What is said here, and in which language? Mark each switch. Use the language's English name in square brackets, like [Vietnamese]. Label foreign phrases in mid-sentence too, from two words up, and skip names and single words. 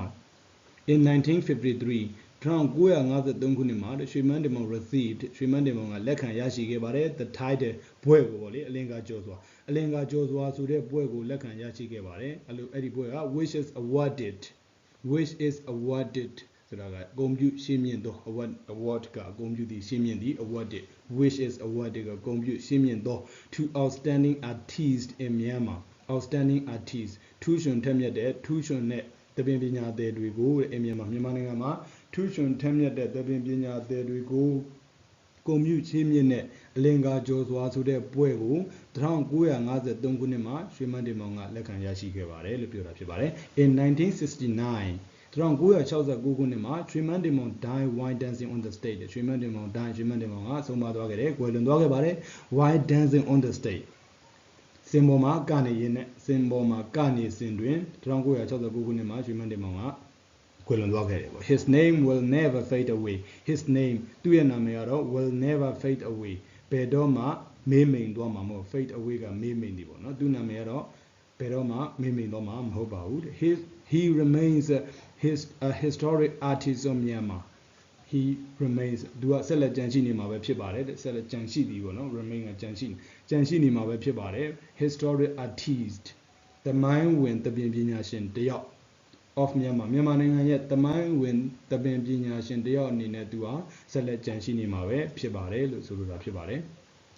[Burmese] In 1953, 1953 ခုနှစ်မှာ [English] the Shriman Demon received [Burmese] Shriman Demon ကလက်ခံရရှိခဲ့ပါတယ် [English] the title [Burmese] ဘွဲ့ကိုပေါ့လေအလင်္ကာကျော်စွာဆိုတဲ့ဘွဲ့ကိုလက်ခံရရှိခဲ့ပါတယ်အဲ့ဒီဘွဲ့က [English] which is awarded [Burmese] ဆိုတာကဂုဏ်ပြုရှင်းမြင့်သော award ကဂုဏ်ပြုသည်ရှင်းမြင့်သည် [English] awarded which is awarded [Burmese] ကဂုဏ်ပြုရှင်းမြင့်သော [English] to outstanding artists in [Burmese] Myanmar [English] outstanding artists [Burmese] ထူးချွန်ထက်မြက်တဲ့ထူးချွန်တဲ့သပင်ပညာသည်တွေကိုမြန်မာနိုင်ငံမှာထူးချွန်ထက်မြက်တဲ့သပင်ပညာသည်တွေကိုဂုဏ်ပြုရှင်းမြင့်တဲ့အလင်္ကာကျော်စွာဆိုတဲ့ပွဲကို1953ခုနှစ်မှာရွှေမန်းတင်မောင်ကလက်ခံရရှိခဲ့ပါတယ်လို့ ပြောတာဖြစ်ပါတယ် in 1969 1969ခုနှစ်မှာရွှေမန်းတင်မောင် [English] died while dancing on the stage [Burmese] ရွှေမန်းတင်မောင်ကဆုံးပါသွားခဲ့တယ်ကွယ်လွန်သွားခဲ့ပါတယ် [English] while dancing on the stage [Burmese] စင်ပေါ်မှာကနေရင် နဲ့စင်ပေါ်မှာကနေစဉ်တွင်1969ခုနှစ်မှာရွှေမန်းတင်မောင်ကကွယ်လွန်သွားခဲ့တယ်ပေါ့ [English] his name will never fade away his name [Burmese] သူ့ရဲ့နာ မည်ကတော့ [English] will never fade away [Burmese] ဘယ်တော့မှမေးမိန်သွားမှာမဟုတ် [English] fade away [Burmese] ကမေးမိန်တယ်ပေါ့နော် သူ့နာမည်ကတော့ဘယ်တော့မှမေးမိန်သွားမှာမဟုတ်ပါဘူး [English] he remains a historic artist of Myanmar he remains [Burmese] သူကဆက်လက်ကြံရှိနေမှာပဲဖြစ်ပါတယ်ဆက်လက်ကြံရှိသည်ပေါ့နော် remain ကကြံရှိနေမှာပဲဖြစ်ပါတယ် [English] historic artist [Burmese] သမိုင်းဝင်သပင်ပညာရှင်တယောက် [English] of Myanmar [Burmese] မြန်မာနိုင်ငံရဲ့သမိုင်းဝင်သပင်ပညာရှင်တယောက်အနေနဲ့သူဟာဆက်လက်ကြံရှိနေမှာပဲဖြစ်ပါတယ်လို့ဆိုလိုတာဖြစ်ပါတယ်